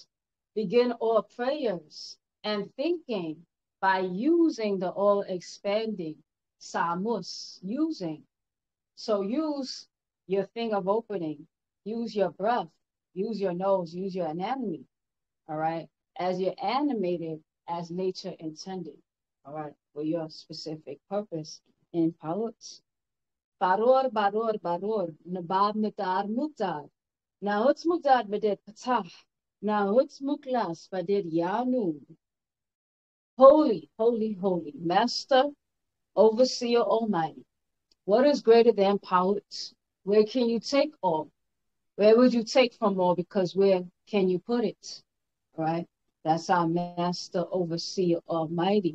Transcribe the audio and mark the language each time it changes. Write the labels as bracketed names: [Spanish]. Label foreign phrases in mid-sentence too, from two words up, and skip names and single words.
[English] Begin all prayers and thinking by using the all expanding Samus, using. So use your thing of opening, use your breath, use your nose, use your anatomy, all right, as you're animated as nature intended, all right, for your specific purpose in Pa'ut. Baror, baror, baror, nabab mutar mutar. Nahutz mutar badet patah. Nahutz muklas badet yanun. Holy, holy, holy, Master, Overseer Almighty. What is greater than Pa'ut? Where can you take all? Where would you take from all? Because where can you put it? All right? That's our Master, Overseer Almighty.